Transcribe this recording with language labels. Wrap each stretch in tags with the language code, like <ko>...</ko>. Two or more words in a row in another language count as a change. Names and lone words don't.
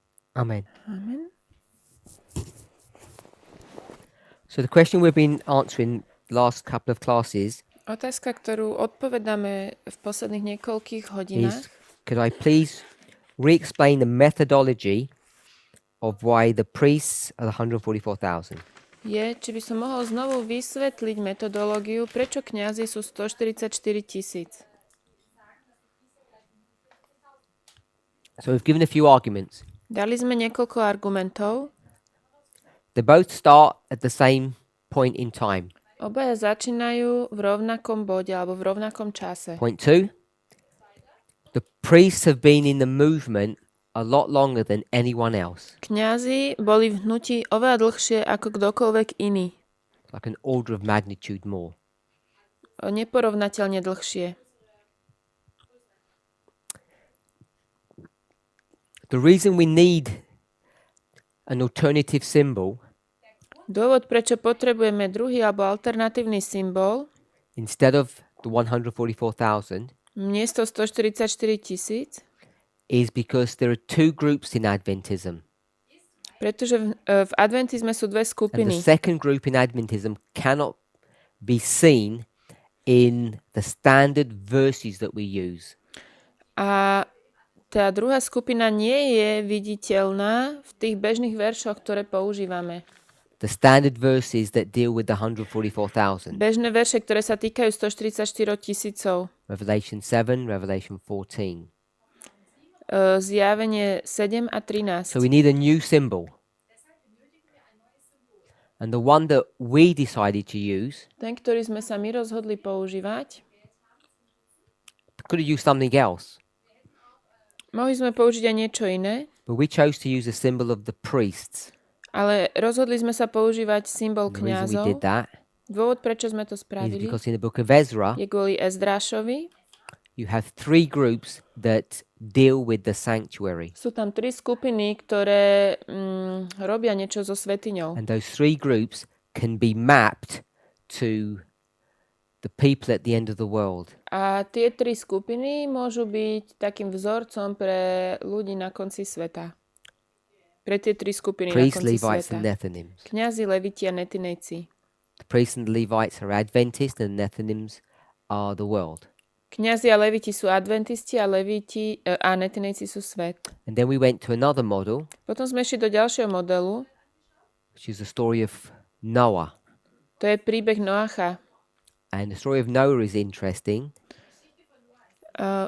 <en>Amen. Amen. So the question we've been answering last couple of classes</en> <sk>Otázka, ktorú odpovedáme v posledných niekoľkých hodinách,</sk> <en>is, could I please re-explain the methodology of why the priests are the 144,000?</en> <sk>je, či by som mohol znovu vysvetliť metodológiu, prečo kňazi sú 144 000.</sk> <en>So we've given a few arguments.</en> <sk>Dali sme niekoľko argumentov.</sk> <en>They both start at the same point in time.</en> <sk>Obaja začínajú v rovnakom bode alebo v rovnakom čase.</sk> <en>Point 2, the priests have been in the movement a lot longer than anyone else,</en> <sk>Kňazi boli v hnutí oveľa dlhšie ako kdokoľvek iný.</sk> <en>like an order of magnitude more.</en> <sk>Neporovnateľne dlhšie.</sk> <en>The reason we need an alternative symbol</en> <sk>Dôvod, prečo potrebujeme druhý alebo alternatívny symbol</sk> <en>instead of the 144,000</en> <sk>miesto 144 000,</sk> <en>is because there are two groups in Adventism.</en> <sk>pretože v adventizme sú dve</sk> <en>And the</en> <sk>skupiny.</sk> <en>second group in Adventism cannot be seen in the standard verses that we use.</en> <sk>A tá druhá skupina nie je viditeľná v tých bežných veršoch, ktoré používame.</sk> <en>The standard verses that deal with the 144,000.</en> <sk>Bežné verše, ktoré sa týkajú 144 000.</sk> <en>Revelation 7, Revelation 14.</en> <sk>Zjavenie 7 a 13.</sk> <en>So we need a new symbol. And the one that we decided to use,</en> <sk>Ten, ktorý sme sa my rozhodli používať,</sk> <en>could have used something else,</en> <sk>mohli sme použiť aj niečo iné,</sk> <en>but we chose to use a symbol of the priests.</en> <sk>ale rozhodli sme sa používať symbol</sk> <en>The reason we</en> <sk>kňazov.</sk> <en>did that</en> <sk>Dôvod, prečo sme to</sk> <en>is</en> <sk>spravili,</sk> <en>because in the book of Ezra,</en> <sk>je kvôli Ezdrášovi.</sk> <en>you have three groups that deal with the sanctuary.</en> <sk>Sú tam tri skupiny, ktoré robia niečo so svätyňou.</sk> <en>And those three groups can be mapped to the people at the end of the world.</en> <sk>A tie tri skupiny môžu byť takým vzorcom pre ľudí na konci sveta. Pre tie tri skupiny na</sk> <en>Priests,</en> <sk>konci</sk> <en>Levites,</en> <sk>sveta.</sk> <en>and Nethinims.</en> <sk>Kňazi, leviti a netinejci.</sk> <en>The priests and the Levites are Adventists, and the Nethinims are the world.</en> <sk>Kňazi a leviti sú adventisti a leviti a netinejci sú svet.</sk> <en>And then we went to another model,</en> <sk>Potom sme išli do ďalšieho modelu.</sk> <en>which is the story of Noah.</en> <sk>To je príbeh Noacha.</sk> <en>And the story of Noah is interesting Uh,</en>